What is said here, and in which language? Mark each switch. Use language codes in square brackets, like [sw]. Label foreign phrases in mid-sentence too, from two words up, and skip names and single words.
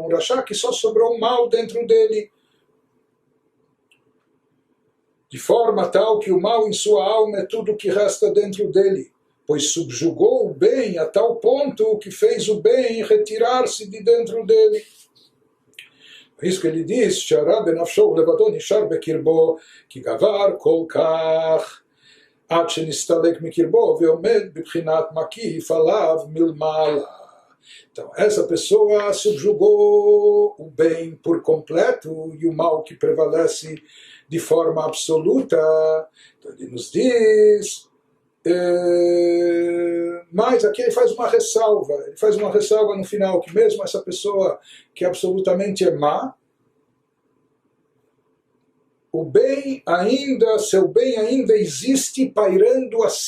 [pt] Um Rashá que só sobrou mal dentro dele. De forma tal que o mal em sua alma é tudo que resta dentro dele, pois subjugou o bem a tal ponto que fez o bem retirar-se de dentro dele. Por isso que ele diz, [he] שהרע בנפשו ולבדו נשאר בקרבו, כי גבר כל כך עד שנסתלק מקרבו ועומד בבחינת מקיף עליו מלמעלה. [pt] Então, essa pessoa subjugou o bem por completo e o mal que prevalece de forma absoluta. Então, ele nos diz, mas aqui ele faz uma ressalva no final, que mesmo essa pessoa que absolutamente é má, o bem ainda, seu bem ainda existe pairando acima.